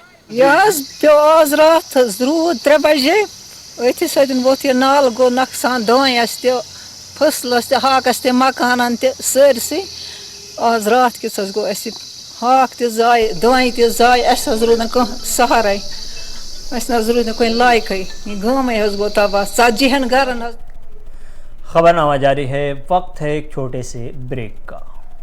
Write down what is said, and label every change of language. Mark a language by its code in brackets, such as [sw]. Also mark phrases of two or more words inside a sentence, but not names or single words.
[ks] یہِ حظ پیوٚو آز راتھ حظ روٗد 3 بجے أتھی سۭتۍ ووٚتھ یہِ نالہٕ گوٚو نۄقصان دانٮ۪س تہِ فصلَس تہِ ہاکَس تہِ مکانَن تہِ سٲرسٕے آز راتھ کِژھ حظ گوٚو اَسہِ ہاکھ تہِ زایہِ دانہِ تہِ زایہِ اَسہِ حظ روٗد نہٕ کانٛہہ سہارَے اَسہِ نہ حظ روٗد نہٕ کُنہِ لایقٕے یہِ گامٕے حظ گوٚو تباہ 40 گرن حظ. [ur] خبرنامہ جاری ہے وقت ہے ایک چھوٹے سے بریک کا.